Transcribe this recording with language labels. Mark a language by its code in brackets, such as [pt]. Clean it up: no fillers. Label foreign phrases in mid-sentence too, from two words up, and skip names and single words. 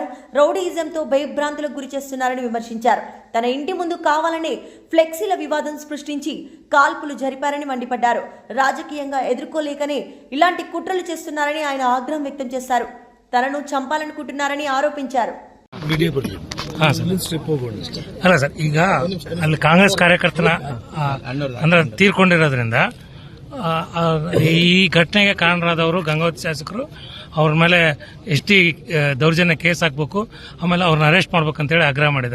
[te] రౌడీయిజంతో భయభ్రాంతులకు గురి చేస్తున్నారని విమర్శించారు. తన ఇంటి ముందు కావాలనే ఫ్లెక్సీల వివాదం సృష్టించి కాల్పులు జరిపారని మండిపడ్డారు. రాజకీయంగా ఎదుర్కోలేకనే ఇలాంటి కుట్రలు చేస్తున్నారని ఆయన ఆగ్రహం వ్యక్తం చేశారు. తనను చంపాలనుకుంటున్నారని ఆరోపించారు. [kn] ಅಲ್ಲ ಸರ್, ಈಗ ಅಲ್ಲಿ ಕಾಂಗ್ರೆಸ್ ಕಾರ್ಯಕರ್ತನ ಅಂದ್ರೆ ತೀರ್ಕೊಂಡಿರೋದ್ರಿಂದ ಈ ಘಟನೆಗೆ ಕಾರಣರಾದವರು ಗಂಗಾವತಿ ಶಾಸಕರು ಅವ್ರ ಮೇಲೆ ಎಷ್ಟಿ ದೌರ್ಜನ್ಯ ಕೇಸ್ ಹಾಕ್ಬೇಕು, ಆಮೇಲೆ ಅವ್ರನ್ನ ಅರೆಸ್ಟ್ ಮಾಡ್ಬೇಕಂತೇಳಿ ಆಗ್ರಹ ಮಾಡಿದ್ದಾರೆ.